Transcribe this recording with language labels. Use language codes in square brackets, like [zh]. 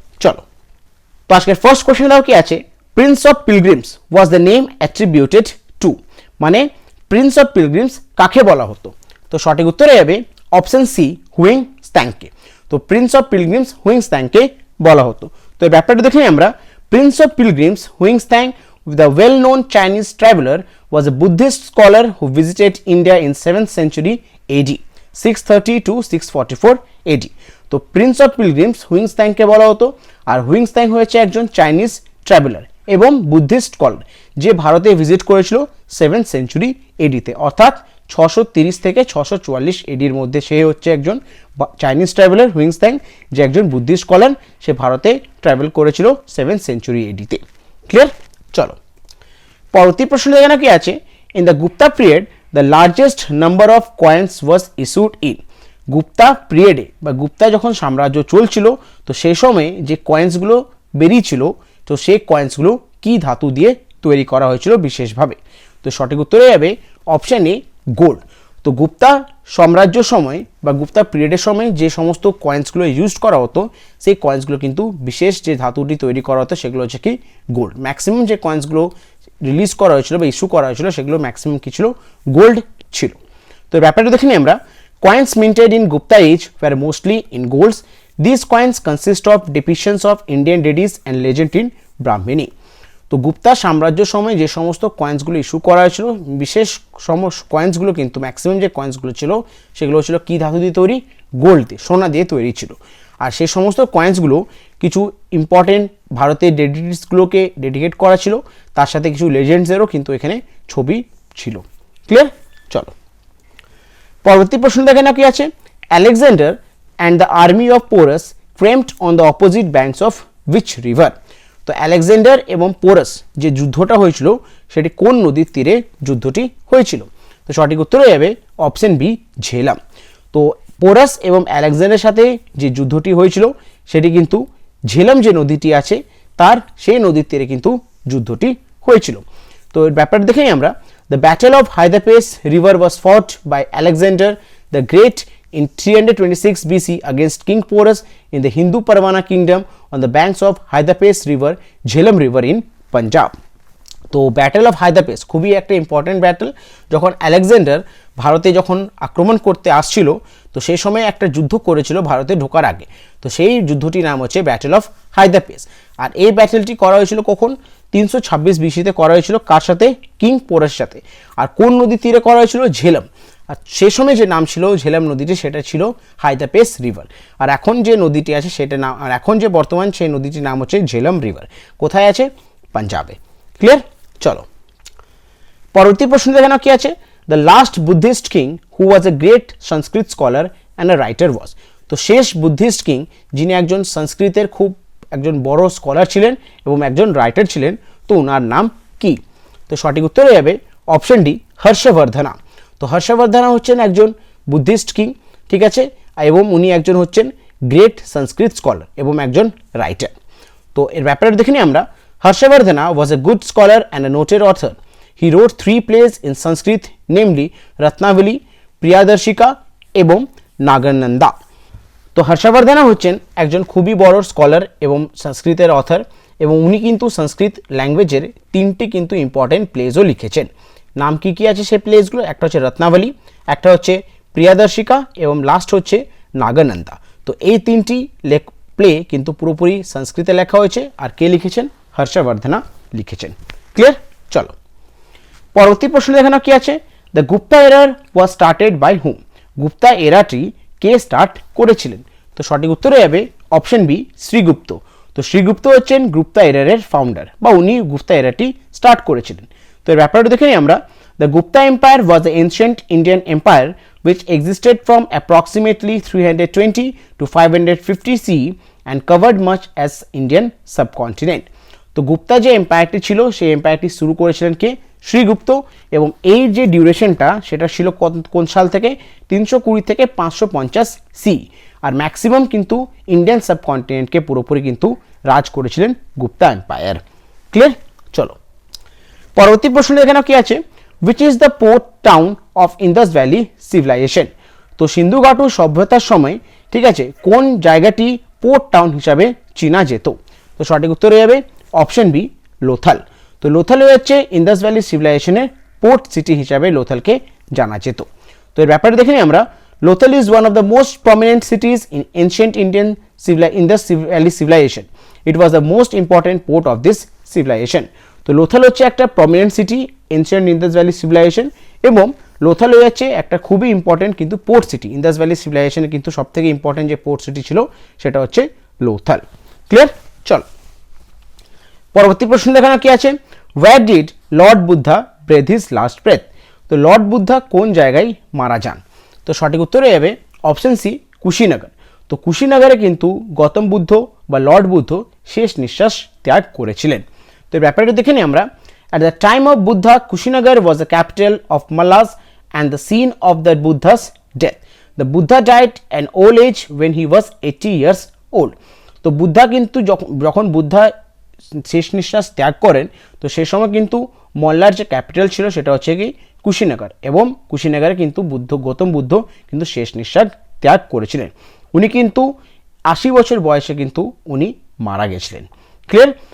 [bn] চলো, তো আজকের ফার্স্ট কোয়েশ্চেন দাও কি আছে। [en] prince of pilgrims was the name attributed to, [bn] মানে প্রিন্স অফ পিলগ্রিমস কাকে বলা হতো? তো সঠিক উত্তরে যাবে অপশন সি, হুয়েং স্ত্যাংকে। তো প্রিন্স অফ পিলগ্রিমস হুয়েং স্ত্যাংকে বলা হতো। তো এই ব্যাপারটা দেখে আমরা [en] Prince of Pilgrim's হুয়েং স্ত্যাং, the well-known Chinese traveler, was a Buddhist scholar who visited India in 7th century AD, 630 to 644 AD। [bn] তো প্রিন্স অফ পিলগ্রিমস হুয়েং স্ত্যাংকে বলা হতো। আর হুয়েং স্ত্যাং হয়েছে একজন চাইনিজ ট্রাভেলার এবং বুদ্ধিস্ট স্কলার, যে ভারতে ভিজিট করেছিল 7th সেঞ্চুরি এডিতে, অর্থাৎ 630 থেকে 644 এডির মধ্যে। সে হচ্ছে একজন চাইনিজ ট্রাভেলার হুয়েং স্ত্যাং, যে একজন বুদ্ধিস্ট স্কলার, সে ভারতে ট্রাভেল করেছিল 7th সেঞ্চুরি এডিতে। ক্লিয়ার? চলো, পরবর্তী প্রশ্ন দেখানো কি আছে। [en] In the Gupta period the largest number of coins was issued in. [bn] Gupta পিরিয়ডে বা গুপ্তা যখন সাম্রাজ্য চলছিল তো সেই সময় যে কয়েন্সগুলো বেরিয়েছিল তো সেই কয়েন্সগুলো কি ধাতু দিয়ে তৈরি করা হয়েছিল বিশেষভাবে? তো সঠিক উত্তরে যাবে অপশান এ, গোল্ড। তো গুপ্তা সাম্রাজ্য সময় বা গুপ্তা পিরিয়ডের সময় যে সমস্ত কয়েন্সগুলো ইউজ করা হতো সেই কয়েন্সগুলো কিন্তু বিশেষ যে ধাতুটি তৈরি করা হতো সেগুলো হচ্ছে কি গোল্ড। ম্যাক্সিমাম যে কয়েন্সগুলো রিলিজ করা হয়েছিল বা ইস্যু করা হয়েছিল সেগুলো ম্যাক্সিমাম কি ছিল? গোল্ড ছিল। তো ব্যাপারটা দেখে নিই আমরা। [en] Coins minted in Gupta age were mostly in golds. These coins consist of depictions of Indian deities and legend in Brahmini. [bn] তো গুপ্তা সাম্রাজ্য সময় যে সমস্ত কয়েন্সগুলো ইস্যু করা হয়েছিল বিশেষ কয়েন্সগুলো কিন্তু ম্যাক্সিমাম যে কয়েন্সগুলো ছিল সেগুলো ছিল কি ধাতু দিয়ে তৈরি? গোল্ড দিয়ে, সোনা দিয়ে তৈরি ছিল। আর সেই সমস্ত কয়েন্সগুলো কিছু ইম্পর্টেন্ট ভারতের ডেডিটিসগুলোকে ডেডিকেট করা ছিল, তার সাথে কিছু লেজেন্ডসেরও কিন্তু এখানে ছবি ছিল। ক্লিয়ার? চলো, পরবর্তী প্রশ্ন দেখে না কি আছে। [en] Alexander and the army of Porus cramped on the opposite banks of which river. [bn] তো আলেকজান্ডার এবং পোরাস যে যুদ্ধটা হয়েছিল সেটি কোন নদীর তীরে যুদ্ধটি হয়েছিল? তো সঠিক উত্তর হয়ে যাবে অপশন বি, ঝেলাম। তো পোরাস এবং আলেকজান্ডারের সাথে যে যুদ্ধটি হয়েছিল সেটি কিন্তু ঝেলাম যে নদীটি আছে তার সেই নদীর তীরে কিন্তু যুদ্ধটি হয়েছিল। তো এর ব্যাপারটা দেখেই আমরা, [en] The battle of Hydaspes river was fought by Alexander the great in 326 BC against King Porus in the Hindu Parwana kingdom on the banks of Hydaspes river, Jhelum river in Punjab. [bn] তো ব্যাটেল অফ হায়দাপেস খুবই একটা important battle. যখন Alexander ভারতে যখন আক্রমণ করতে আসছিল তো সেই সময় একটা যুদ্ধ করেছিল ভারতে ঢোকার আগে। তো সেই যুদ্ধটির নাম হচ্ছে ব্যাটেল অফ হায়দাপেস। আর এই ব্যাটেলটি করা হয়েছিল কখন? 326 বিসিতে করা হয়েছিল। কার সাথে? কিং পোরাস সাথে। আর কোন নদীর তীরে করা হয়েছিল? ঝেলাম। আর সে সময় যে নাম ছিল ঝেলাম নদীটি সেটা ছিল হায়দাপেস রিভার। আর এখন যে নদীটি আছে সেটা নাম, আর এখন যে বর্তমান সেই নদীটির নাম হচ্ছে ঝেলাম রিভার। কোথায় আছে? পাঞ্জাবে। ক্লিয়ার? চলো পরবর্তী প্রশ্ন দেখে নাও কি আছে। [en] The last Buddhist king who was a great Sanskrit scholar and a writer was. [bn] তো শেষ বুদ্ধিস্ট কিং যিনি একজন সংস্কৃতের খুব একজন বড় স্কলার ছিলেন এবং একজন রাইটার ছিলেন, তো ওনার নাম কি? তো সঠিক উত্তর হয়ে যাবে অপশন ডি, হর্ষবর্ধনা। তো হর্ষবর্ধনা হচ্ছেন একজন বুদ্ধিস্ট কিং, ঠিক আছে, এবং উনি একজন হচ্ছেন গ্রেট সংস্কৃত স্কলার এবং একজন রাইটার। তো এর ব্যাপারে দেখে নিই আমরা। [en] Harshavardhana was a good scholar and a noted author. He wrote 3 plays in Sanskrit, namely Ratnavali, Priyadarshika এবং নাগানন্দা। [bn] তো হর্ষবর্ধনা হচ্ছেন একজন খুবই বড় স্কলার এবং সংস্কৃতের অথর, এবং উনি কিন্তু সংস্কৃত ল্যাঙ্গুয়েজের 3টি কিন্তু ইম্পর্টেন্ট প্লেজও লিখেছেন। নাম কি কি আছে সেই প্লেসগুলো? একটা হচ্ছে রত্নাবলী, একটা হচ্ছে প্রিয়াদর্শিকা এবং লাস্ট হচ্ছে নাগানন্দা। তো এই 3টি প্লে কিন্তু পুরোপুরি সংস্কৃতে লেখা হয়েছে। আর কে লিখেছেন? হর্ষবর্ধনা লিখেছেন। ক্লিয়ার? চলো পরবর্তী প্রশ্ন দেখানো কি আছে। [en] The Gupta era was started by whom. [bn] Gupta এরাটি K start করেছিলেন? তো সঠিক উত্তর হয়ে যাবে অপশন বি, শ্রীগুপ্ত। তো শ্রীগুপ্ত হচ্ছেন গুপ্তা এরারের ফাউন্ডার, বা উনি গুপ্তা এরাটি স্টার্ট করেছিলেন। তো এর ব্যাপারটা দেখে নিই আমরা। [en] The Gupta empire was the ancient Indian empire which existed from approximately 320 to 550 CE and covered much as Indian subcontinent. [bn] তো গুপ্তা যে এম্পায়ারটি ছিল সেই এম্পায়ারটি শুরু করেছিলেন কে? শ্রীগুপ্ত। এবং এই যে ডিউরেশনটা সেটা ছিল কোন সাল থেকে? 320 থেকে 550 সি। আর ম্যাক্সিমাম কিন্তু ইন্ডিয়ান সাবকন্টিনেন্টকে পুরোপুরি কিন্তু রাজ করেছিলেন গুপ্তা এম্পায়ার। ক্লিয়ার? চলো পরবর্তী প্রশ্ন এখানে কি আছে। [en] which is the port town of Indus Valley civilization? [bn] তো সিন্ধু ঘাটু সভ্যতার সময়, ঠিক আছে, কোন জায়গাটি পোর্ট টাউন হিসাবে চেনা যেত? তো সঠিক উত্তর হয়ে যাবে অপশন বি, লোথাল। তো লোথাল হয়ে যাচ্ছে ইন্দাস ভ্যালি সিভিলাইজেশনের পোর্ট সিটি হিসাবে লোথালকে জানা যেত। তো এর ব্যাপারে দেখে নিই আমরা। [en] Lothal is one of the most prominent cities in ancient Indian Indus valley civilisation. It was the most important port of this civilisation. [bn] তো লোথাল হচ্ছে একটা prominent city ancient Indas valley civilisation, এবং লোথাল হয়ে যাচ্ছে একটা খুবই ইম্পর্টেন্ট কিন্তু পোর্ট সিটি। ইন্দাস ভ্যালি সিভিলাইজেশনের কিন্তু সব থেকে ইম্পর্টেন্ট যে পোর্ট সিটি ছিল সেটা হচ্ছে লোথাল। ক্লিয়ার? চলো পরবর্তী প্রশ্ন দেখানো কি আছে। [en] Where did lord Buddha breath his last breath? [bn] তো লর্ড বুদ্ধা কোন জায়গায় মারা যান? তো সঠিক উত্তর হয়ে যাবে অপশন সি, কুশিনগর। তো কুশিনগরে কিন্তু গৌতম বুদ্ধ বা লর্ড বুদ্ধ শেষ নিঃশ্বাস ত্যাগ করেছিলেন। তো এই ব্যাপারটা দেখে নিই আমরা। [en] At the time of Buddha, Kushinagar was the capital of Mallas and the scene of the Buddha's death. The Buddha died at old age when he was 80 years old. [bn] তো বুদ্ধা কিন্তু যখন বুদ্ধা শেষ নিঃশ্বাস ত্যাগ করেন তো সেই সময় কিন্তু মল্লার যে ক্যাপিটাল ছিল সেটা হচ্ছে কি কুশিনগর, এবং কুশিনগরে কিন্তু গৌতম বুদ্ধ কিন্তু শেষ নিঃশ্বাস ত্যাগ করেছিলেন। উনি কিন্তু 80 বছর বয়সে কিন্তু উনি মারা গেছিলেন। ক্লিয়ার?